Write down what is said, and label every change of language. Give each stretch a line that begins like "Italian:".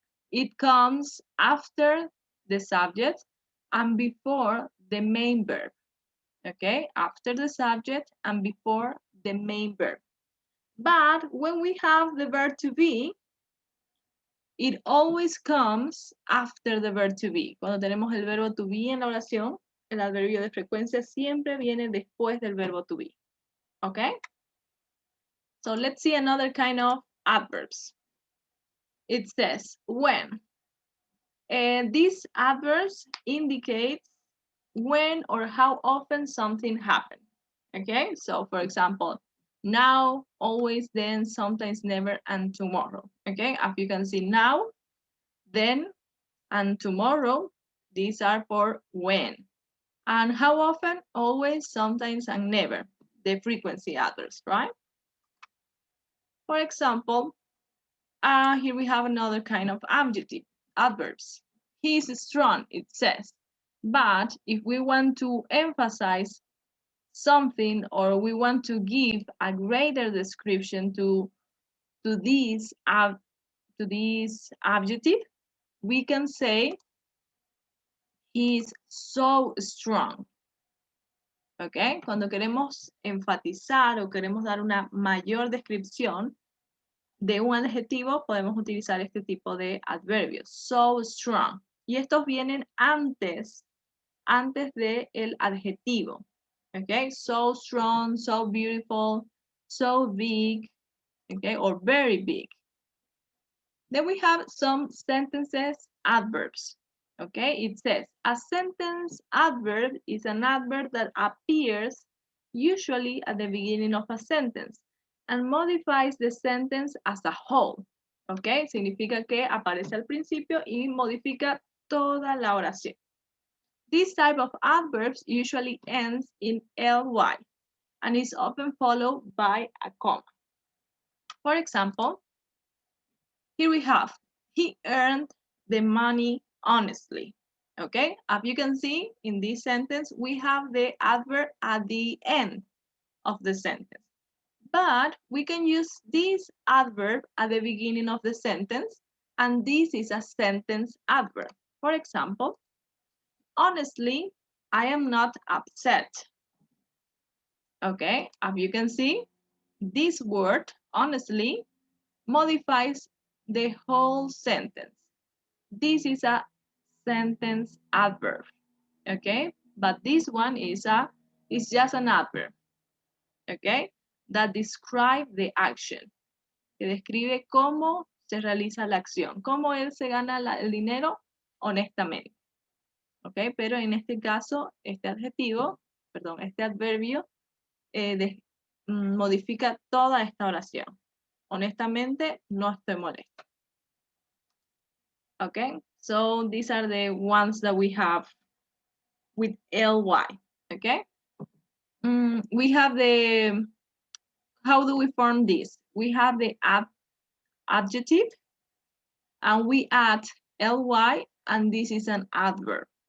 English: It comes after the subject and before the main verb. Okay, after the subject and before the main verb. But when we have the verb to be, it always comes after the verb to be.
Spanish: Cuando tenemos el verbo to be en la oración, el adverbio de frecuencia siempre viene después del verbo to be.
English: Okay? So let's see another kind of adverbs. It says when. These adverbs indicate when or how often something happened. Okay, so for example, now, always, then, sometimes, never, and tomorrow. Okay, as you can see, now, then, and tomorrow, these are for when. And how often? Always, sometimes, and never. The frequency adverbs, right? For example, here we have another kind of adjective, adverbs. He is strong, it says. But if we want to emphasize something or we want to give a greater description to this adjective, we can say he's so strong. ¿Ok?
Spanish: Cuando queremos enfatizar o queremos dar una mayor descripción de un adjetivo, podemos utilizar este tipo de adverbios.
English: So strong.
Spanish: Y estos vienen antes del adjetivo.
English: Okay, so strong, so beautiful, so big, okay, or very big. Then we have some sentences adverbs. Okay, it says a sentence adverb is an adverb that appears usually at the beginning of a sentence and modifies the sentence as a whole.
Spanish: Okay, significa que aparece al principio y modifica toda la oración.
English: This type of adverbs usually ends in ly and is often followed by a comma. For example, here we have, he earned the money honestly. Okay, as you can see in this sentence, we have the adverb at the end of the sentence. But we can use this adverb at the beginning of the sentence, and this is a sentence adverb. For example, honestly, I am not upset. Okay, as you can see, this word, honestly, modifies the whole sentence. This is a sentence adverb. Okay, but this one is just an adverb. Okay, that describe the action.
Spanish: Que describe cómo se realiza la acción, cómo él se gana el dinero honestamente. Okay, pero en este caso, este adverbio modifica toda esta oración. Honestamente, no estoy molesto.
English: Okay, so these are the ones that we have with ly. Okay, we have the, how do we form this? We have the adjective, and we add ly, and this is an adverb.